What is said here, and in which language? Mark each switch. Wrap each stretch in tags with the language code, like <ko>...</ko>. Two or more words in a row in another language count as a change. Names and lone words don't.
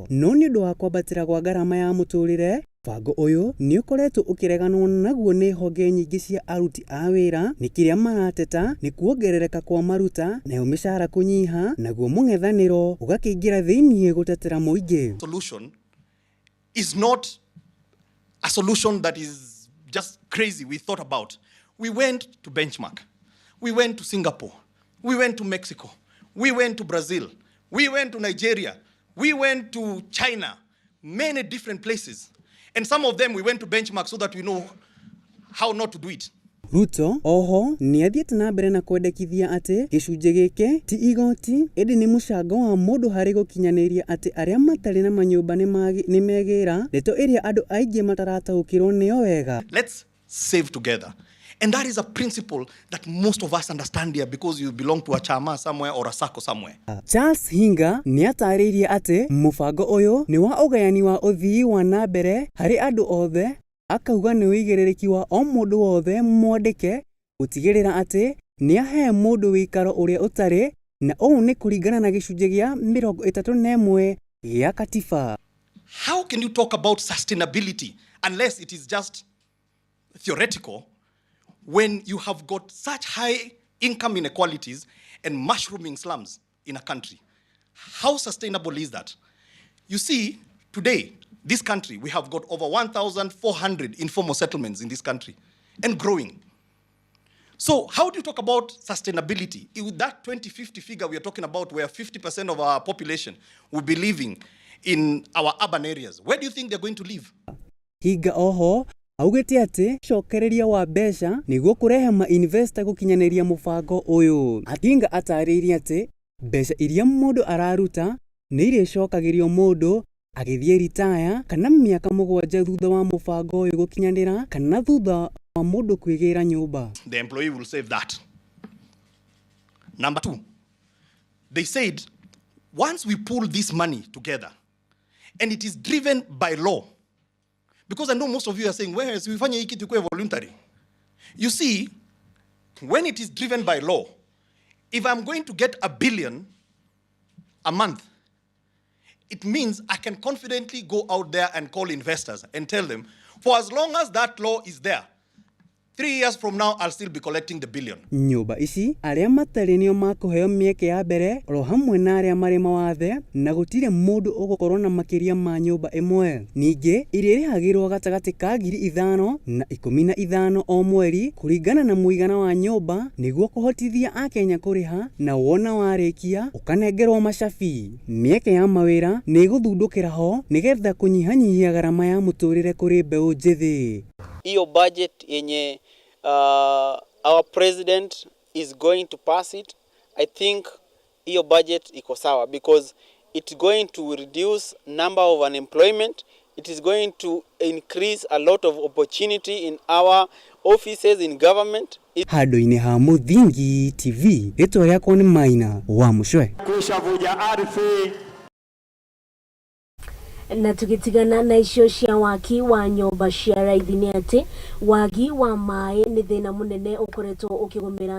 <ki>No nĩ ũndũ wa kwambatĩra gwa ngarama ya mũtũrĩre, mũbango ũyũ nĩ ũkoretwo ũkĩreganwo naguo nĩ honge nyingĩ cia aruti a wĩra, nĩ kĩrĩa marateta nĩ kuongerereka kwa maruta nayo mĩcara kũnyiha, naguo mũng'ethanĩro ũgakĩingĩra thĩiniĩ gũtetera mũingĩ.</ki> <en>Solution is not a solution that is just crazy we thought about. We went to benchmark. We went to Singapore. We went to Mexico. We went to Brazil. We went to Nigeria. We went to China. Many different places. And some of them we went to benchmark so that we know how not to do it.</en> <ki>Ruto oho nĩ athiĩte na mbere na kwendekithia atĩ gĩcunjĩ gĩkĩ ti igoti ĩndĩ nĩ mũcango wa mũndũ harĩ gũkinyanĩria atĩ arĩa matarĩ na manyũmba nĩ megĩra ndeto ĩrĩa andũ aingĩ matarataũkĩrwo nĩyo wega.</ki> <en>Let's save together. And that is a principle that most of us understand here because you belong to a chama somewhere or a sacco somewhere.</en> <ki>Charles Hinga nĩ atarĩirie atĩ mũbango ũyũ nĩ wa ũgayani wa ũthii wa na mbere harĩ andũ othe, akauga nĩ wĩigĩrĩrĩki wa o mũndũ wothe mwandĩke gũtigĩrĩra atĩ nĩ ahe mũndũ wĩikaro ũrĩa ũtarĩ, na ũũ nĩ kũringana na gĩcunjĩ gĩa 31 gĩa katiba.</ki> <en>How can you talk about sustainability unless it is just theoretical when you have got such high income inequalities and mushrooming slums in a country? How sustainable is that? You see, today, this country, we have got over 1,400 informal settlements in this country and growing. So how do you talk about sustainability? With that 2050 figure we are talking about where 50% of our population will be living in our urban areas, where do you think they're going to live?</en> <ki>Higa oho augĩte atĩ cokereria wa mbeca nĩguo kũrehe ma-investor gũkinyanĩria mũbango ũyũ. Akinga atarĩirie atĩ mbeca iria mũndũ araruta nĩ irĩcokagĩrio mũndũ agĩthiĩ retire kana mĩaka 7 thutha wa mũbango ũyũ gũkinyanĩra kana thutha wa mũndũ kwĩgĩra nyũmba.</ki> <en>The employee will save that. Number 2, they said once we pull this money together and it is driven by law, because I know most of you are saying, where is</en> <sw>we fanya hiki tukue</sw> <en>voluntary? You see, when it is driven by law, if I'm going to get $1 billion a month, it means I can confidently go out there and call investors and tell them, for as long as that law is there, 3 years from now, I'll still be collecting the billion.</en> <ki>Nyumba ici aria matari nio makuheo mieke ya mbere ro hamwe na aria mari mawathe na gutire mundu ugukorwo na makiria ma nyumba imwe. Ningi irihagirwo gatagati ka 5,000 na 15 o mweri kuringana na muigana wa nyumba niguo kuhotithia akenya kuriha na wona warikia ukanengerwo macabi. Mieke ya mawira ni iguthundukira ho nigetha kunyihanyihia garama ya muturire kuri mbeu njithi.</ki> <sw>Iyo budget yenye</sw> <en>our president is going to pass it, I think</en> <sw>iyo budget iko sawa</sw> <en>because it's going to reduce number of unemployment, it is going to increase a lot of opportunity in our offices in government.</en> <ki>Handu-ini ha Muthingi TV ritwa riakwa ni Maina wa Mucwe.</ki> <sw>Kushavuja ardhi.</sw> <ki>Na tugitigana na icio cia waki wa nyumba cia raithi ni ati wagi wa mai ni thina munene ukoretwo ukigumira</ki>